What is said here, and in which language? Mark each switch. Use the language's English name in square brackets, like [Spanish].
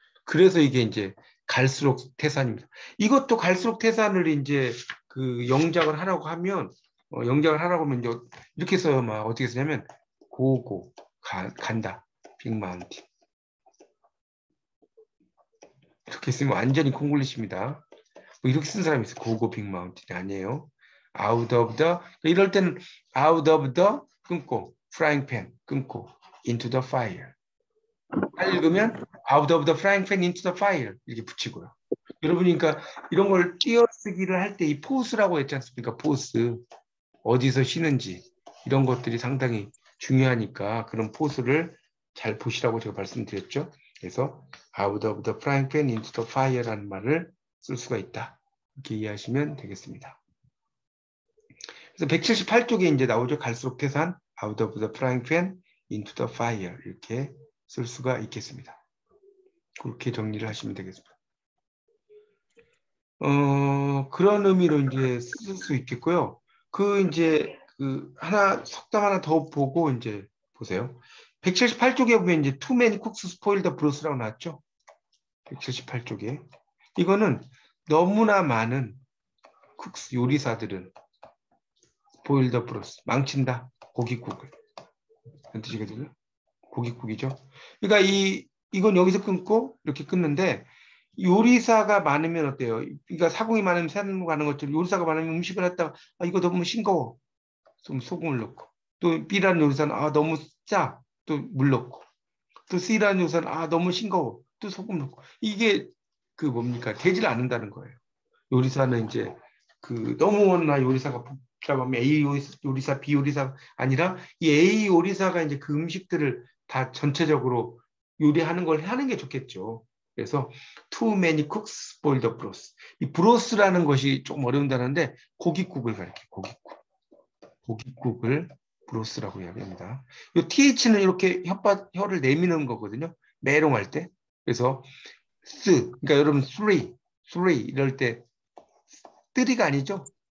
[Korean] 그래서 이게 이제 갈수록 태산입니다. 이것도 갈수록 태산을 이제 그 영작을 하라고 하면, 영작을 하라고 하면 이제 이렇게 해서 막 어떻게 쓰냐면, 간다. 빅마운틴. 이렇게 쓰면 완전히 콩글리시입니다. 뭐 이렇게 쓴 사람이 있어요. 고고 빅마운틴이 아니에요. [English] out of the, [Korean] 이럴 때는 [English] out of the [Korean] 끊고 [English] frying pan 끊고 into the fire. [Korean] 읽으면 [English] out of the frying pan into the fire [Korean] 이렇게 붙이고요. 여러분이 그러니까 이런 걸 띄어쓰기를 할 때 이 포스라고 했지 않습니까? 포스. 어디서 쉬는지 이런 것들이 상당히 중요하니까 그런 포스를 잘 보시라고 제가 말씀드렸죠. 그래서 [English] out of the frying pan into the fire [Korean] 라는 말을 쓸 수가 있다. 이렇게 이해하시면 되겠습니다. 그래서 178쪽에 이제 나오죠. 갈수록 태산 [English] out of the frying pan into the fire [Korean] 이렇게 쓸 수가 있겠습니다. 그렇게 정리를 하시면 되겠습니다. 그런 의미로 이제 쓸 수 있겠고요. 이제 하나 속담 하나 더 보고 이제 보세요. 178쪽에 보면 이제 [English] too many cooks spoil the broth라고 [Korean] 나왔죠. 178쪽에 이거는 너무나 많은 cooks 요리사들은 [English] spoil the broth [Korean] 망친다 고깃국을 그런 뜻이거든요. 고깃국이죠. 그러니까 이건 여기서 끊고 이렇게 끊는데 요리사가 많으면 어때요? 그러니까 사공이 많으면 산무 가는 것처럼 요리사가 많으면 음식을 했다가 아, 이거 너무 싱거워. 좀 소금을 넣고. 또 B라는 요리사는 아, 너무 짜. 또 물 넣고. 또 C라는 요리사는 아, 너무 싱거워. 또 소금 넣고. 이게 그 뭡니까? 되질 않는다는 거예요. 요리사는 이제 그 너무나 요리사가 복잡하면 A 요리사, B 요리사 아니라 이 A 요리사가 이제 그 음식들을 다 전체적으로 요리하는 걸 하는 게 좋겠죠. 그래서 [English] too many cooks spoil the broth. [Korean] 이 브로스라는 것이 좀 어려운 단어인데 고깃국을 가리켜. 고깃국. 고깃국을 브로스라고 이야기합니다. 이 TH는 이렇게 혀를 내미는 거거든요. 메롱할 때. 그래서 그러니까 여러분 three 이럴 때 뜨리가 아니죠.